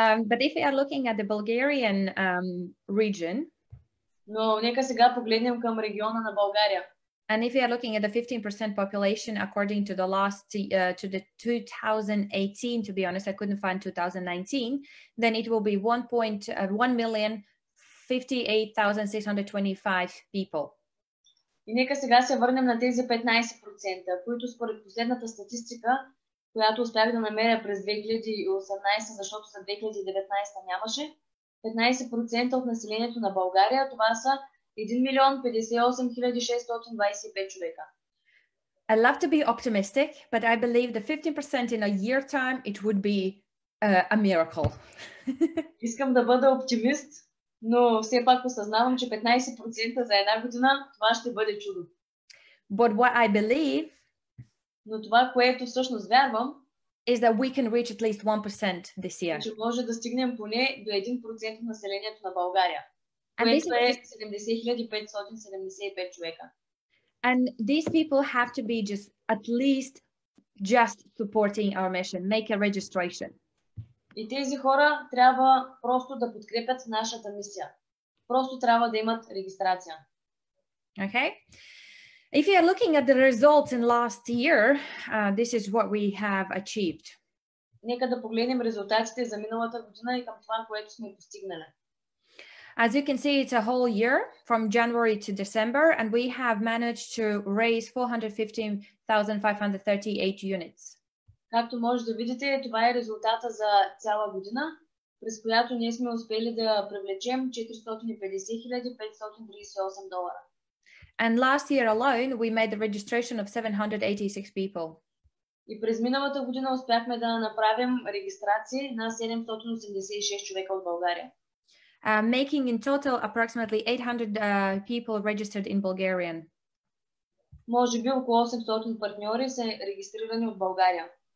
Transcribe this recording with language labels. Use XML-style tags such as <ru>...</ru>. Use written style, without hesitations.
<en>But if we are looking at the Bulgarian region,</en> <bg>но нека сега погледнем към региона на България.</bg> <en>And if we are looking at the 15% population according to the last, to the 2018, to be honest, I couldn't find 2019, then it will be 1,058,625 people.</en> <bg>И нека сега се върнем на тези 15%, които според последната статистика, която успях да намеря през 2018, защото за 2019 нямаше, 15% от населението на България, това са 1 058 625 човека.</bg> <en>I love to be optimistic, but I believe that 15% in a year time, it would be a miracle.</en> <bg>Искам да бъда оптимист, но все пак осъзнавам, че 15% за една година, това ще бъде чудо.</bg> <en>But what I believe,</en> <bg>но това, което всъщност вярвам,</bg> <en>is that we can reach at least 1% this year.</en> <bg>Че може да стигнем поне до 1% от населението на България. Което е 70 575 човека.</bg> <en>And these people have to be at least supporting our mission, make a registration.</en> <bg>И тези хора трябва просто да подкрепят нашата мисия. Просто трябва да имат регистрация.</bg> <en>Okay? If you are looking at the results in last year, this is what we have achieved.</en> <bg>Нека да погледнем резултатите за миналата година и към това, което сме постигнали.</bg> <en>As you can see, it's a whole year from January to December, and we have managed to raise 415,538 units.</en> <bg>Както може да видите, това е резултата за цяла година, през която ние сме успели да привлечем 450 538 долара.</bg> <en>And last year alone, we made the registration of 786 people.</en> <bg>И през миналата година успяхме да направим регистрации на 786 човека от България.</bg> <en>Making in total approximately 800 people registered in Bulgarian.</en> <bg>Може би около 800 партньори са регистрирани от България.</bg>